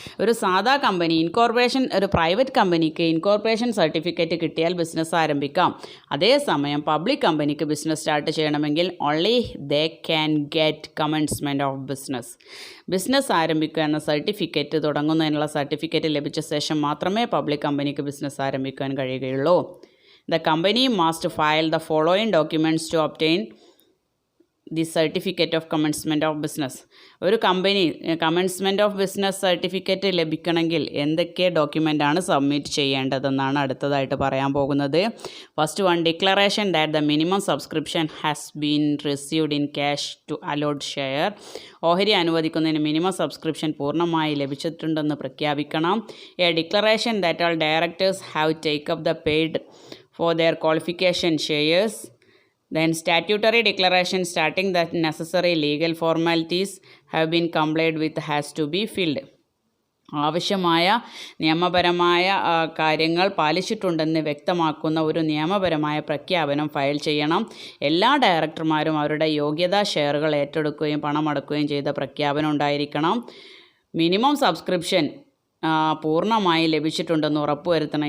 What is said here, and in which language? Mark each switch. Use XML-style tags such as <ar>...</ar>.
<ml>ഒരു സാധാ കമ്പനി ഒരു പ്രൈവറ്റ് കമ്പനിക്ക് ഇൻകോർപ്പറേഷൻ സർട്ടിഫിക്കറ്റ് കിട്ടിയാൽ ബിസിനസ് ആരംഭിക്കാം. അതേസമയം പബ്ലിക് കമ്പനിക്ക് ബിസിനസ് സ്റ്റാർട്ട് ചെയ്യണമെങ്കിൽ</ml> <en>Only they can get commencement of business.</en> <ml>Business ആരംഭിക്കുക എന്ന സർട്ടിഫിക്കറ്റ്, തുടങ്ങുന്നതിനുള്ള സർട്ടിഫിക്കറ്റ് ലഭിച്ച ശേഷം മാത്രമേ പബ്ലിക് കമ്പനിക്ക് ബിസിനസ് ആരംഭിക്കാൻ കഴിയുകയുള്ളൂ.</ml> <en>The company must file the following documents to obtain the certificate of commencement of business.</en> <ml>ഒരു company commencement of business certificate ലഭിക്കണമെങ്കിൽ എന്തൊക്കെ ഡോക്യുമെൻ്റാണ് സബ്മിറ്റ് ചെയ്യേണ്ടതെന്നാണ് അടുത്തതായിട്ട് പറയാൻ പോകുന്നത്.</ml> <en>First one, declaration that the minimum subscription has been received in cash to allot share.</en> <ml>ഓഹരി അനുവദിക്കുന്നതിന് minimum subscription പൂർണ്ണമായി ലഭിച്ചിട്ടുണ്ടെന്ന് പ്രഖ്യാപിക്കണം.</ml> <en>A declaration that all directors have take up the paid for their qualification shares. Then statutory declaration stating that necessary legal formalities have been complied with has to be filled.</en> <ml>ആവശ്യമായ നിയമപരമായ കാര്യങ്ങൾ പാലിച്ചിട്ടുണ്ടെന്ന് വ്യക്തമാക്കുന്ന ഒരു നിയമപരമായ പ്രഖ്യാപനം file ചെയ്യണം. എല്ലാ ഡയറക്ടർമാരും അവരുടെ യോഗ്യതാ ഷെയറുകൾ ഏറ്റെടുക്കുകയും പണമടക്കുകയും ചെയ്ത പ്രഖ്യാപനം ഉണ്ടായിരിക്കണം. മിനിമം സബ്സ്ക്രിപ്ഷൻ പൂർണ്ണമായി ലഭിച്ചിട്ടുണ്ടെന്ന് ഉറപ്പുവരുത്തണം.</ml>